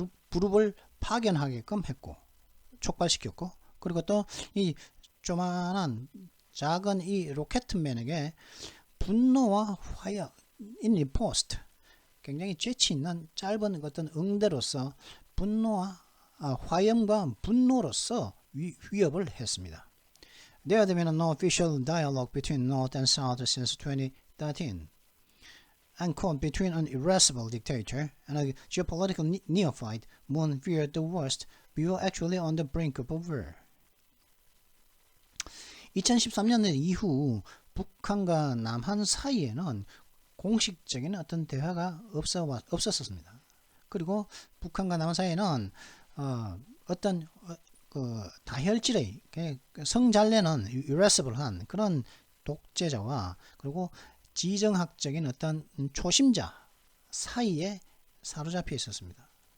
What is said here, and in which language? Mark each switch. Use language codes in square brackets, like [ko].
[ko] 그룹을 파견하게끔 했고 촉발시켰고, 그리고 또 이 조만한 작은 이 로켓맨에게 분노와 화약 [en] in riposte, [ko] 굉장히 재치 있는 짧은 어떤 응대로서 화염과 분노로서 위협을 했습니다. [en] There had been no official dialogue between North and South since 2013. And caught between an irascible dictator and a geopolitical neophyte, Moon feared the worst. We were actually on the brink of war. [ko] 2013년 이후 북한과 남한 사이에는 공식적인 어떤 대화가 없었습니다. 그리고 북한과 남한 사이에는 어떤 다혈질의 성잘내는 irascible한 그런 독재자와 그리고 지정학적인 어떤 초심자 사이에 사로잡혀 있었습니다.